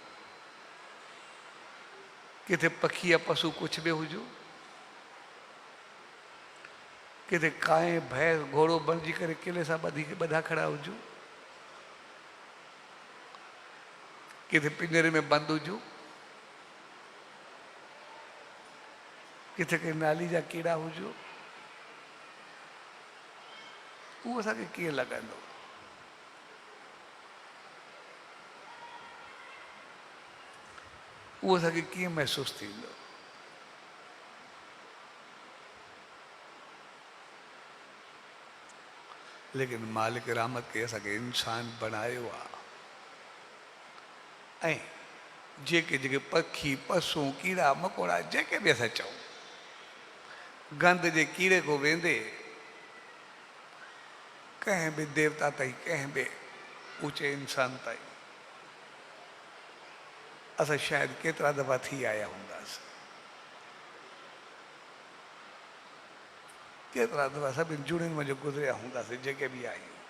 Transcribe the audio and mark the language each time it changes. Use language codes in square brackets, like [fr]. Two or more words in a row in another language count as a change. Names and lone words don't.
[sd] किथे पखी या पशु कुझु बि हुजूं, किथे कांइ भैंस घोड़ो बणिजी करे किले सां ॿधा खड़ा हुजूं, किथे पिंजरे में बंदि हुजूं, किथे के नाली जा कीड़ा हुजूं, उहो असांखे कीअं लॻंदो? उहो असांखे कीअं महसूसु थींदो? लेकिन मालिक रहमत के असांखे इंसान बनायो आहे। ऐं जेके जेके पखी पशु कीड़ा मकोड़ा जेके बि असां चऊं, गंद जे कीड़े को वेंदे कंहिं बि देवता ताईं, कंहिं बि ऊचे इंसान ताईं असां शायदि केतिरा दफ़ा थी आया हूंदासीं। केतिरा दफ़ा सभिनि जुड़ियुनि में जो गुज़रिया हूंदासीं जेके बि आहियूं।